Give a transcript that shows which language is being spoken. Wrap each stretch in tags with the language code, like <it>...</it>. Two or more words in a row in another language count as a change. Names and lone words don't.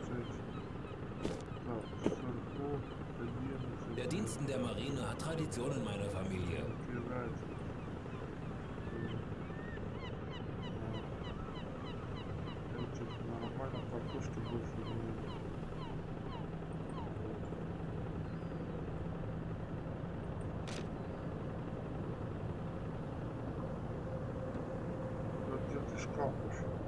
<ru>Так, сырков 11.</ru> <de>Der Diensten der Marine hat Tradition in meiner Familie.</de> <ru>Нормально, картошки больше не будет. Тут где-то шкаф еще.</ru>